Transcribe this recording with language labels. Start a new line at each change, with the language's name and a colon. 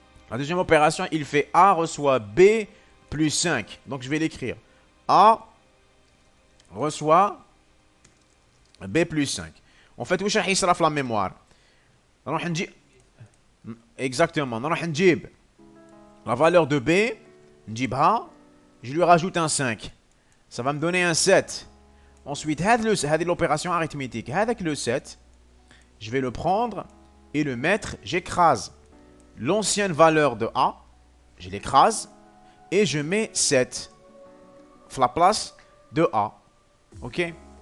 French: La deuxième opération, il fait A reçoit B plus 5. Donc je vais l'écrire. A reçoit B plus 5. En fait,
Arabic: واش راح يصرى في
French: la mémoire.
Arabic: نروح نجيب
French: exactement.
Arabic: نروح نجيب
French: la valeur de B,
Arabic: نجيبها,
French: je lui rajoute un 5. Ça va me donner un 7. Ensuite, هذه l'opération arithmétique. Avec le 7, je vais le prendre et le mettre, j'écrase l'ancienne valeur de A, je l'écrase et je mets 7 à la place de A. Ok?